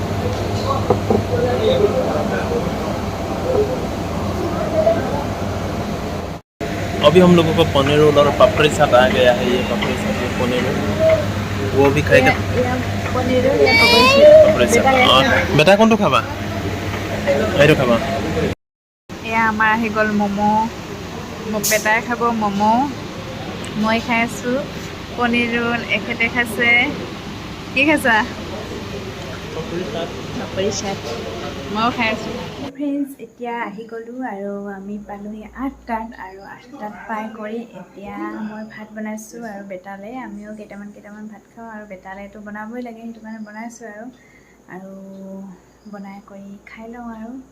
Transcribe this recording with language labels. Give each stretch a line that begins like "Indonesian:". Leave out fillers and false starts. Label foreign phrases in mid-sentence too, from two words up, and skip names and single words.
Hindi: अभी हम लोगों को पनीर रोल और पापड़ी साथ आ गया है ये पापड़ी साथ ये पनीर रोल वो भी खाएगा पापड़ी साथ बेटा कौन तो खावा
Assamese: এইটো খাবা এয়া আমাৰ আহি গ'ল ম'ম' মোক বেটাই খাব ম'ম' মই খাই আছোঁ পনীৰ ৰোল এখেতে খাইছে কি খাইছা পাপৰি চাট ময়ো খাই আছোঁ ফ্ৰেণ্ডছ এতিয়া আহি গ'লোঁ আৰু আমি পালোঁহি 8টাত আৰু 8টাত পাই কৰি এতিয়া মই ভাত বনাইছোঁ আৰু বেটালৈ আমিও কেইটামান ভাত খাওঁ আৰু বেটালৈতো বনাবই লাগে সেইটো কাৰণে বনাইছোঁ আৰু বনাই কৰি খাই লওঁ আৰু